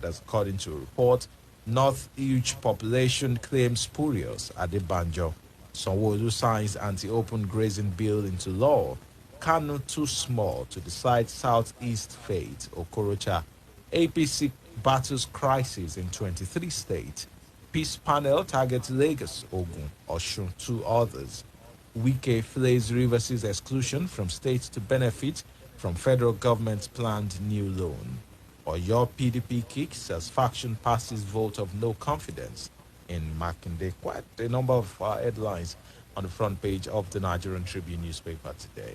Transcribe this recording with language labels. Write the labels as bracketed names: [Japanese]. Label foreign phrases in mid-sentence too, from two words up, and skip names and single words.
[English] That's according to a report. North huge population claims spurious at the Banjo. Sanwo-Olu signs anti-open grazing bill into law. Kano too small to decide Southeast fate. Okorocha. APC battles crisis in 23 states. Peace panel targets Lagos, Ogun, Osun, 2 others. Wike flays Rivers' exclusion from states to benefit from federal government's planned new loan. Or your PDP kicks as faction passes vote of no confidence in Makinde. Quite a number of headlines on the front page of the Nigerian Tribune newspaper today.